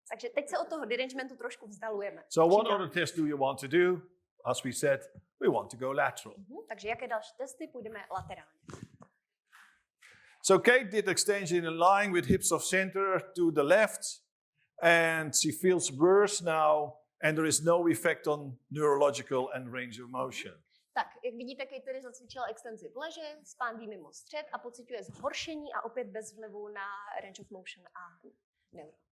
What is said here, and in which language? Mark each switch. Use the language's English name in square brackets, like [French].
[Czech] Takže teď se od toho derangementu trošku vzdalujeme. [English] So what other test do you want to do? As we said, we want to go lateral. [Czech] Takže jaké další testy? Půjdeme laterálně. [English] So Kate did extension in line with hips of center to the left, and she feels worse now, and there is no effect on neurological and range of motion. [Czech] Tak, jak vidíte, Kate tedy zacvičila extenzi v leže, spánví mimo střed a pociťuje zhoršení a opět bez vlivu na [English] range of motion [Czech] a neuro.